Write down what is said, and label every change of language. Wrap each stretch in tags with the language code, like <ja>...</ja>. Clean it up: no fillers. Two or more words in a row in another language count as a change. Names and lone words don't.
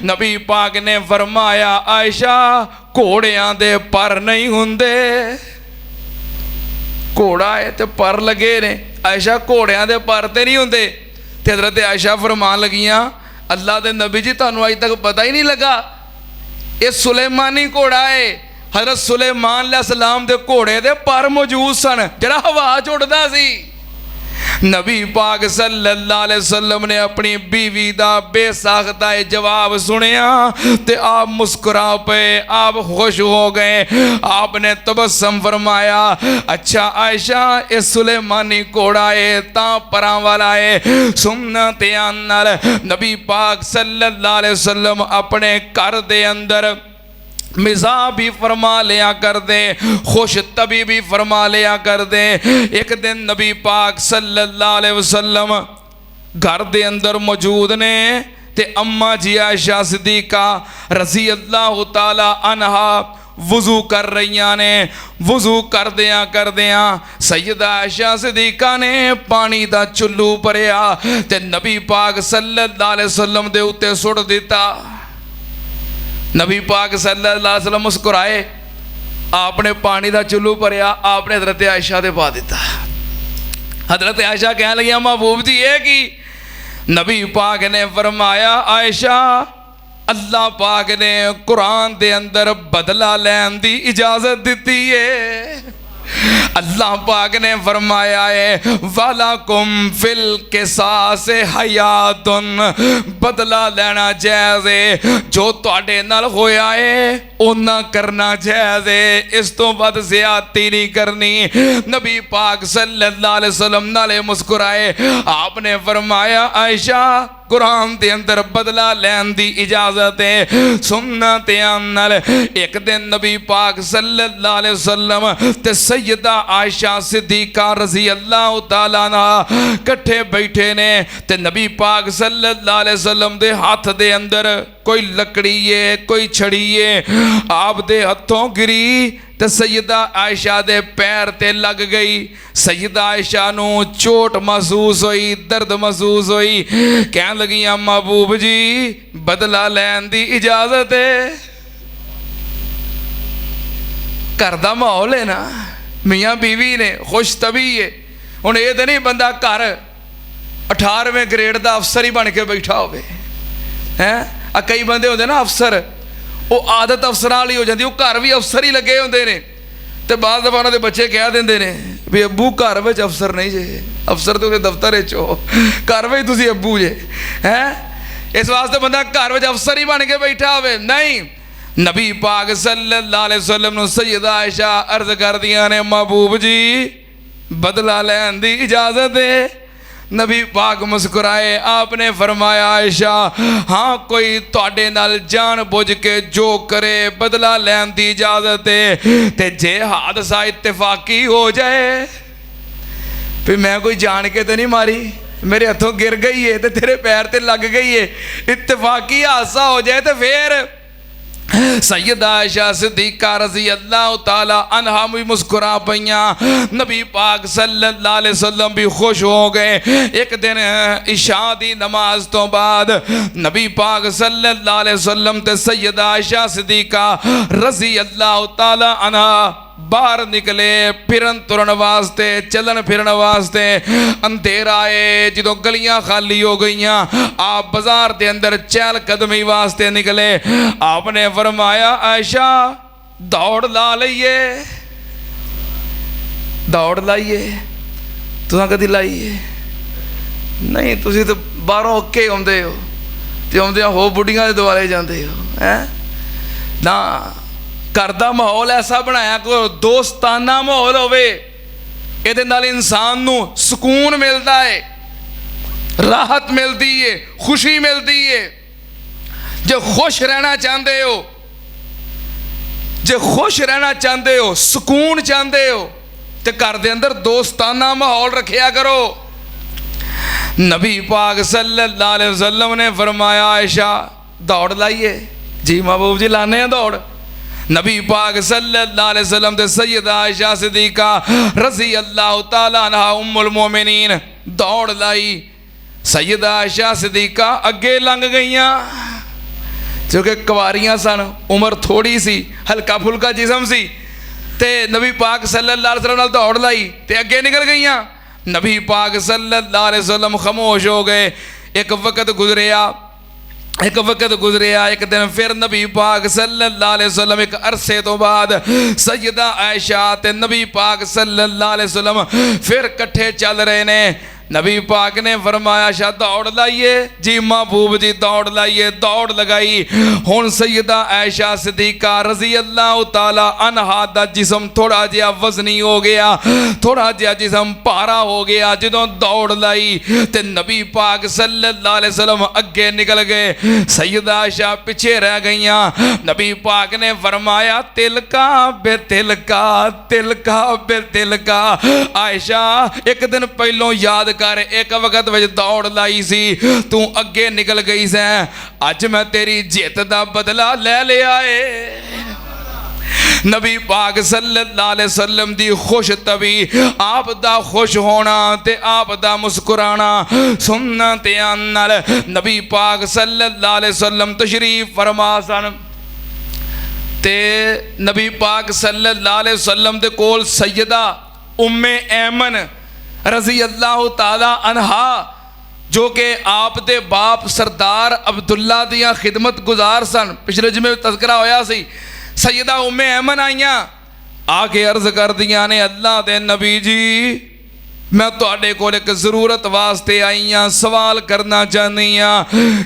<pa>نبی پاک نے فرمایا عائشہ گھوڑیاں دے پر نہیں ہندے، گھوڑا ہے تے پر لگے نے، عائشہ گھوڑیاں دے پر تے نہیں ہندے. تے حضرت عائشہ فرمان لگیاں اللہ دے نبی جی تہانوں اج تک پتہ ہی نہیں لگا، یہ سلیمانی گھوڑا ہے. حضرت سلیمان علیہ‌السلام دے گھوڑے دے پر موجود سن جرا ہوا چ اڈدا سی. نبی پاک</pa> <ar>صلی اللہ علیہ وسلم</ar> <pa>نے اپنی بیوی دا بے ساختہ جواب سنیا تے آپ مسکرا پئے، آپ خوش ہو گئے. آپ نے تبسم فرمایا اچھا عائشہ یہ سلیمانی گھوڑا ہے تاں پراں والا ہے. سننا دھیان نال نبی پاک</pa> <ar>صلی اللہ علیہ وسلم</ar> <pa>اپنے گھر دے اندر مزاح بھی فرما لیا کر دے، خوش طبی بھی فرما لیا کر دے. ایک دن نبی پاک</pa> <ar>صلی اللہ علیہ وسلم</ar> <pa>گھر دے اندر موجود نے تے اماں جی عائشہ صدیقہ</pa> <ar>رضی اللہ تعالیٰ عنہا</ar> <pa>وضو کر رہی نے. وضو کردیاں سیدہ عائشہ صدیقہ نے پانی دا چلو بھریا تے نبی پاک</pa> <ar>صلی اللہ علیہ وسلم</ar> <pa>دے اتے سٹ دتا. نبی پاک</pa> <ar>صلی اللہ علیہ وسلم</ar> <pa>مسکرائے، آپ نے پانی کا چلو بھریا، آپ نے حضرت عائشہ دے پا دتا. حضرت عائشہ کہہ لگی محبوب جی یہ کی? نبی پاک نے فرمایا عائشہ اللہ پاک نے قرآن دے اندر بدلہ لین دی اجازت دی ہے. اللہ پاک نے فرمایا ہے</pa> <ar>ولكم في القصاص حياة,</ar> <pa>بدلہ لینا جائز ہے، جو تہاڈے نال ہویا ہے اونا کرنا جائز ہے، اس تو بعد زیادتی نہیں کرنی. نبی پاک</pa> <ar>صلی اللہ علیہ وسلم</ar> <pa>نالے مسکرائے، آپ نے فرمایا عائشہ قرآن کے اندر بدلہ لین دی اجازت ہے. سننا دھیان نال ایک دن نبی پاک</pa> <ar>صلی اللہ علیہ وسلم</ar> <pa>تے سیدہ عائشہ صدیقہ</pa> <ar>رضی اللہ تعالیٰ عنہا</ar> <pa>کٹھے بیٹھے نے تے نبی پاک</pa> <ar>صلی اللہ علیہ وسلم</ar> <pa>دے ہاتھ دے اندر کوئی لکڑی ہے کوئی چھڑی ہے، آپ دے ہتھوں گری تے سیدہ عائشہ دے پیر تے لگ گئی. سیدہ عائشہ نوں چوٹ محسوس ہوئی، درد محسوس ہوئی، کہہ لگیاں محبوب جی بدلہ لین دی اجازت ہے. گھر دا ماحول ہے نا، میاں بیوی نے خوش طبی ہے. ہن یہ تو نہیں بندہ گھر 18ویں گریڈ کا افسر ہی بن کے بیٹھا ہووے ہیں. کئی بندے ہوندے نا افسر، او عادت افسراں والی ہو جاتی، او گھر بھی افسر ہی لگے ہوندے نے تے بعد دفعہ انہاں دے بچے کہہ دیندے نے بھی ابو گھر وچ افسر نہیں جے، افسر تو دفتر وچ ہو، گھر وچ تسیں ابو جے ہیں. اس واسطے بندہ گھر وچ افسر ہی بن کے بیٹھا ہووے نہیں۔ نبی پاک</pa> <ar>صلی اللہ علیہ وسلم</ar> <pa>نوں سیدہ عائشہ عرض کردیاں نے محبوب جی بدلہ لین دی اجازت ہے. نبی پاک مسکرائے، آپ نے فرمایا عائشہ ہاں کوئی تہاڈے نال جان بجھ کے جو کرے بدلہ لین دی اجازت ہے، تے جے حادثہ اتفاقی ہو جائے پھر میں کوئی جان کے تو نہیں ماری، میرے ہتھوں گر گئی ہے تو تیرے پیر تے لگ گئی ہے، اتفاقی حادثہ ہو جائے تو پھر سیدہ عائشہ صدیقہ</pa> <ar>رضی اللہ تعالیٰ عنہا</ar> <pa>بھی مسکرا پئیاں. نبی پاک</pa> <ar>صلی اللہ علیہ وسلم</ar> <pa>بھی خوش ہو گئے. ایک دن عشا دی نماز تو بعد نبی پاک</pa> <ar>صلی اللہ علیہ وسلم</ar> <pa>تے سیدہ عائشہ صدیقہ</pa> <ar>رضی اللہ تعالیٰ عنہا</ar> <pa>باہر نکلے پھرن ترن واسطے، چلن پھرن واسطے. اندھیرا ہے، جو گلیاں خالی ہو گئی، آپ بازار کے اندر چہل قدمی واسطے نکلے. آپ نے فرمایا عائشہ دوڑ لا لئیے، دوڑ لائیے، تسا کدی لائیے نہیں، تسی تو باہروں اوکے آؤندے ہو تے آؤندے ہو بڈھیاں دے دوالے جاندے ہو ہیں نا.</pa> <ur>گھر کا ماحول ایسا بنایا کرو دوستانہ ماحول ہووے، اہدے نال انسان نوں سکون ملتا ہے، راحت ملتی ہے، خوشی ملتی ہے. جو خوش رہنا چاہتے ہو، جو خوش رہنا چاہتے ہو، سکون چاہتے ہو، تو گھر دے اندر دوستانہ ماحول رکھیا کرو.</ur> <pa>نبی پاک</pa> <ar>صلی اللہ علیہ وسلم</ar> <pa>نے فرمایا عائشہ دوڑ لائیے. جی محبوب جی لانے ہیں دوڑ۔ نبی پاک</pa> <ar>صلی اللہ علیہ وسلم</ar> <pa>تے سیدہ عائشہ صدیقہ</pa> <ar>رضی اللہ تعالیٰ عنہا أم المؤمنين</ar> <pa>دوڑ لائی. سیدہ عائشہ صدیقہ اگے لنگھ گئیاں، کیونکہ کواریاں سن، عمر تھوڑی سی، ہلکا پھلکا جسم سی، تے نبی پاک</pa> <ar>صلی اللہ علیہ وسلم</ar> <pa>نال دوڑ لائی تے اگے نکل گئیاں. نبی پاک</pa> <ar>صلی اللہ علیہ وسلم</ar> <pa>خاموش ہو گئے. ایک وقت گزریا، ایک دن پھر نبی پاک</pa> <ar>صلی اللہ علیہ وسلم</ar> <pa>ایک عرصے تو بعد سیدہ عائشہ تے نبی پاک</pa> <ar>صلی اللہ علیہ وسلم</ar> <pa>پھر کٹھے چل رہے نے. نبی پاک نے فرمایا شاہ دوڑ لائیے. جی محبوب جی دوڑ لائیے۔ دوڑ لگائی. ہن سیدہ عائشہ صدیقہ</pa> <ar>رضی اللہ تعالیٰ عنہا</ar> <pa>دا جسم تھوڑا جیہا وزنی ہو گیا، تھوڑا جیہا جسم بھارا ہو گیا. جدوں دوڑ لائی تے نبی پاک</pa> <ar>صلی اللہ علیہ وسلم</ar> <pa>اگے نکل گئے، سیدہ عائشہ پچھے رہ گئیاں. نبی پاک نے فرمایا</pa> <ar>تلك بتلك، تلك بتلك.</ar> <pa>عائشہ ایک دن پہلوں یاد کر، ایک وقت میں دوڑ لائی سی، تو اگے نکل گئی سے، اج میں تیری جت دا بدلہ لے لیا ہے. نبی پاک</pa> <ar>صلی اللہ علیہ وسلم</ar> <pa>دی خوش طبی، آپ دا خوش ہونا تے آپ دا مسکرانا سننا تے نال نبی پاک</pa> <ar>صلی اللہ علیہ وسلم</ar> <pa>تشریف فرما سن. تے نبی پاک</pa> <ar>صلی اللہ علیہ وسلم</ar> <pa>دے کول سیدہ ام ایمن</pa> <ar>رضی اللہ تعالیٰ عنہا,</ar> <pa>جو کہ آپ دے باپ سردار عبداللہ دیاں خدمت گزار سن، پچھلے جمعے تذکرہ ہویا سی. سیدہ ام ایمن آئیاں، آ کے عرض کر دیاں نے اللہ دے نبی جی میں تہاڈے کول ایک ضرورت واسطے آئی ہاں، سوال کرنا چاہنی ہاں.</pa>